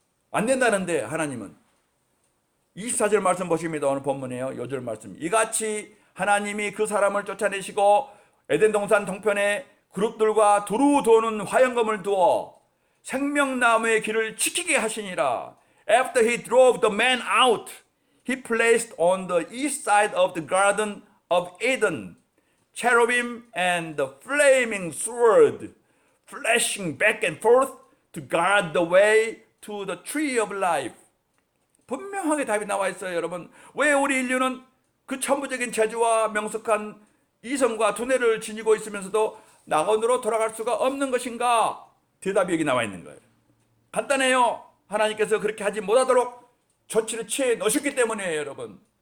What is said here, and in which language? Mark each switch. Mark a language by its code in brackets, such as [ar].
[ko] 안 된다는데 하나님은. 24절 말씀 보십니다. 오늘 본문이에요. 요절 말씀. 이같이 하나님이 그 사람을 쫓아내시고 에덴 동산 동편에 그룹들과 두루 도는 화영검을 두어 생명나무의 길을 지키게 하시니라. [en] After he drove the man out, he placed on the east side of the garden of Eden cherubim and the flaming sword flashing back and forth to guard the way to the tree of life. [ko] 분명하게 답이 나와 있어요, 여러분. 왜 우리 인류는 그 천부적인 재주와 명석한 이성과 두뇌를 지니고 있으면서도 낙원으로 돌아갈 수가 없는 것인가? 대답이 여기 나와 있는 거예요. 간단해요. 하나님께서 그렇게 하지 못하도록 조치를 취해 놓으셨기 때문이에요, 여러분.